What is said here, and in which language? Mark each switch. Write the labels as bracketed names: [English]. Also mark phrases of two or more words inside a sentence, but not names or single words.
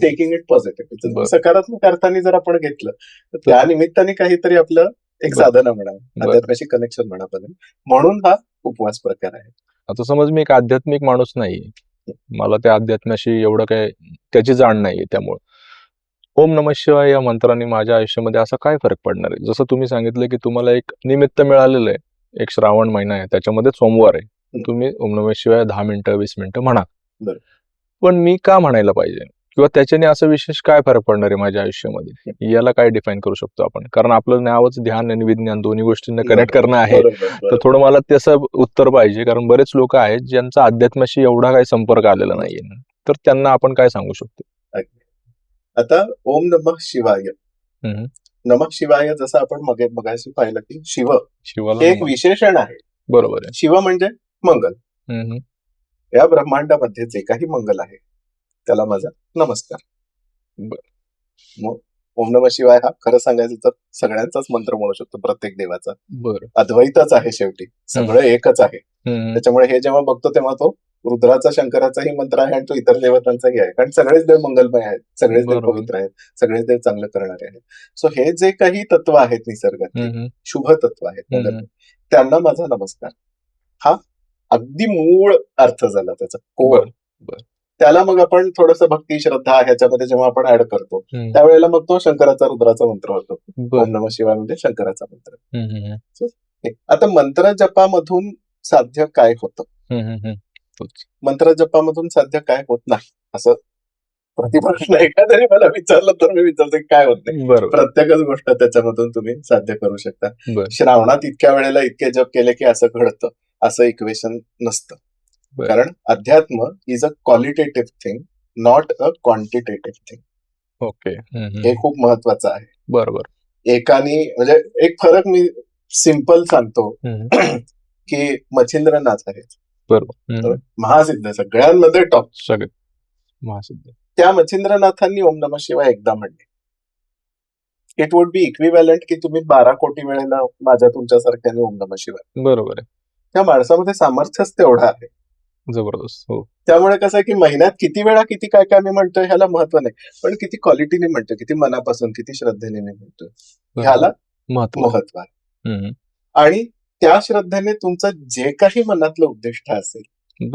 [English] taking it positive. [Marathi] बरं. सकारात्मक अर्थाने जर आपण घेतलं तर त्या निमित्ताने काहीतरी आपलं एक बरं. साधना म्हणा, अध्यात्माशी कनेक्शन म्हणा, म्हणून हा उपवास प्रकार आहे. आता समज मी एक आध्यात्मिक माणूस नाहीये, मला त्या अध्यात्माशी एवढं काय त्याची जाण नाहीये, त्यामुळे [Sanskrit] ओम नमः शिवाय [Marathi] या मंत्राने माझ्या आयुष्यामध्ये असा काय फरक पडणार आहे? जसं तुम्ही सांगितलं की तुम्हाला एक निमित्त मिळालेलं आहे, एक श्रावण महिना आहे, त्याच्यामध्ये सोमवार आहे, तुम्ही [Sanskrit] ओम नमः शिवाय [Marathi] 10 मिनिटं 20 मिनिटं म्हणा. बरं. पण मी का म्हणायला पाहिजे, किंवा त्याच्याने असं विशेष काय फरक पडणार आहे माझ्या आयुष्यामध्ये, याला काय डिफाईन करू शकतो आपण? कारण आपलं नावच ध्यान आणि विज्ञान दोन्ही गोष्टींना कनेक्ट करणं आहे. तर थोडं मला त्याचं उत्तर पाहिजे, कारण बरेच लोक आहेत ज्यांचा अध्यात्माशी एवढा काही संपर्क आलेला नाहीये, तर त्यांना आपण काय सांगू शकतो? आता [Sanskrit] ओम नमः शिवाय, नमः शिवाय [Marathi] जसं आपण मगाशी पाहिलं की शिवाला हे एक विशेषण आहे. बरोबर आहे. शिव म्हणजे मंगल. या ब्रह्मांडामध्ये जे काही मंगल आहे त्याला माझा नमस्कार. मग [Sanskrit] ओम नमः शिवाय [Marathi] हा खरं सांगायचं तर सगळ्यांचाच मंत्र म्हणू शकतो, प्रत्येक देवाचा. बरं. अद्वैतच आहे, शेवटी सगळं एकच आहे. त्याच्यामुळे हे जेव्हा बघतो तेव्हा तो रुद्राचा, शंकराचाही मंत्र आहे आणि तो इतर देवतांचाही आहे, कारण सगळेच देव मंगलमय आहेत, सगळेच देव बरोबर. पवित्र आहेत, सगळेच देव चांगलं करणारे आहेत. सो हे जे काही तत्व आहेत निसर्गात, शुभ तत्व आहेत, त्यांना माझा नमस्कार. हा अगदी मूळ अर्थ झाला त्याचा, कोर. त्याला मग आपण थोडस भक्ती, श्रद्धा ह्याच्यामध्ये जेव्हा आपण ऍड करतो त्यावेळेला मग तो शंकराचा, रुद्राचा मंत्र होतो. [Sanskrit] ओम नमः शिवाय [Marathi] म्हणजे शंकराचा मंत्र. आता मंत्र जपामधून साध्य काय होतं तोच. मंत्र जपामधून साध्य काय होत नाही असं प्रतिप्रश्न एखाद्याने मला विचारलं तर मी विचारतो काय होत नाही. बरोबर. प्रत्येकच गोष्ट त्याच्यामधून तुम्ही साध्य करू शकता. बरं. श्रावणात इतक्या वेळेला इतके जप केले की असं घडतं असं इक्वेशन नसतं. बरं. [English] कारण अध्यात्म is a qualitative thing, not a quantitative thing. [Marathi] ओके. हे खूप महत्वाचं आहे. बरोबर. एकाने म्हणजे एक फरक मी सिंपल सांगतो की मच्छिंद्रनाथ आहेत बरोबर. महासिद्ध सगळ्यांमध्ये टॉप. सगळे महासिद्ध. त्या मच्छिंद्रनाथांनी [Sanskrit] ओम नमः शिवाय [Marathi] एकदा म्हणले. [English] it would be equivalent [Marathi] की तुम्ही 12 कोटी वेळेला माझ्या तुमच्यासारख्याने [Sanskrit] ओम नमः शिवाय. [Marathi] बरोबर आहे. त्या माणसामध्ये सामर्थ्यच तेवढं आहे. जबरदस्त. हो. त्यामुळे कसं आहे की महिन्यात किती वेळा किती काय काय मी म्हणतोय ह्याला महत्व नाही, पण किती क्वालिटीने म्हणतोय, किती मनापासून, किती श्रद्धेने मी म्हणतोय ह्याला महत्व. महत्व आहे. आणि त्या श्रद्धेने तुमचं जे काही मनातलं उद्दिष्ट असेल